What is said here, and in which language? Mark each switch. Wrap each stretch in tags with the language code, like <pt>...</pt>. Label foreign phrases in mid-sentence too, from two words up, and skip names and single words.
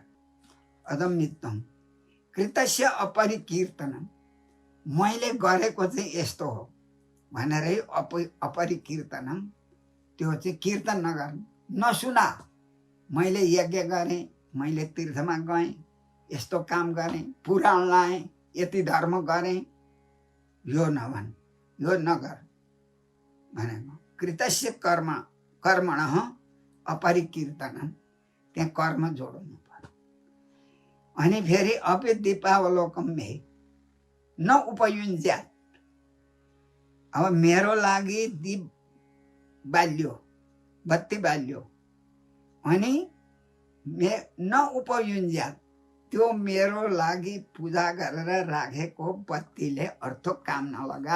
<sa>अदम्मित्वम कृतस्य अपरिकीर्तनम,</sa> <ne>मैले गरेको चाहिँ यस्तो हो भनेरै अपरिकीर्तनम, त्यो चाहिँ कीर्तन नगर्नु, नसुना। मैले यज्ञ गरेँ, मैले तीर्थमा गएँ, यस्तो काम गरेँ, पुराण लाएँ, यति धर्म गरेँ, यो नभन्, यो नगर भनेको।</ne> <sa>कृतस्य कर्मणः अपरिकीर्तनम,</sa> <ne>त्यहाँ कर्म जोड्नु पर्यो।</ne> <sa>अनि फेरि अपि दीपावलोकम मे न उपयुञ्ज्यात्।</sa> <ne>अब मेरो लागि दीप बाल्यो, बत्ती बाल्यो, अनि</ne> <sa>न उपयुञ्ज्यात्,</sa> <ne>त्यो मेरो लागि पूजा गरेर राखेको बत्तीले अर्थो काम नलगा।</ne>